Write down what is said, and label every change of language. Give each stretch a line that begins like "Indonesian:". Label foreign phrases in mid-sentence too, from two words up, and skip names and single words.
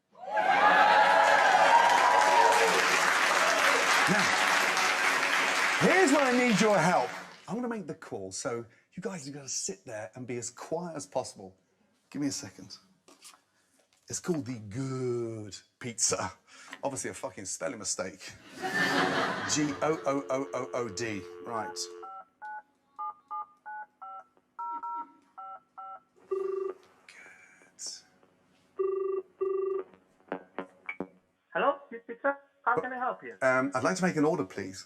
English: Now, here's where I need your help. I'm going to make the call, so you guys have got to sit there and be as quiet as possible. Give me a second. It's called the Good Pizza. Obviously a fucking spelling mistake. G-O-O-O-O-O-D. Right. Hello, Good Pizza? How can I help you? I'd like to make an order, please.